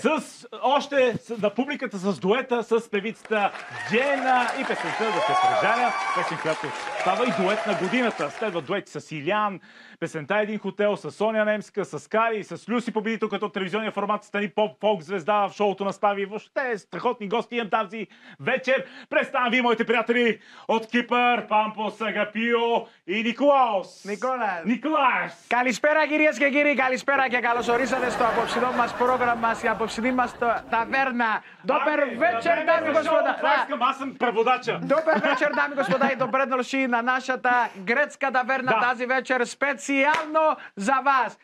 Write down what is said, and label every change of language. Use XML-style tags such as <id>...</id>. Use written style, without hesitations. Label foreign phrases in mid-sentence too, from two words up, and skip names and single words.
<bg>На публиката с дуета с певицата Джена и песента за Петрожаня, песен, която става и дует на годината. Следва дуети с Илян, песента Един хотел, с Соня Немска, с Кари, с Люси победител като телевизионния формат стани поп-фолк звезда в шоуто на Стави. Въобще страхотни гости имам тази вечер. Представям ви, моите приятели от Κύπαρ, Πάμπος, Αγαπίο и Νικολάος. Νικολάος.</bg> <el>Καλησπέρα κυρίες και κύριοι, καλησπέρα και καλώς ορίσατε στο απόψινό μας πρόγραμμα, στην απόψινή μας ταβέρνα.</el> <bg>Добър вечер, дами и господа! Аз съм преводача. Добър вечер, дами и господа, и добре дошли на нашата гръцка таверна тази вечер специално за вас.</bg>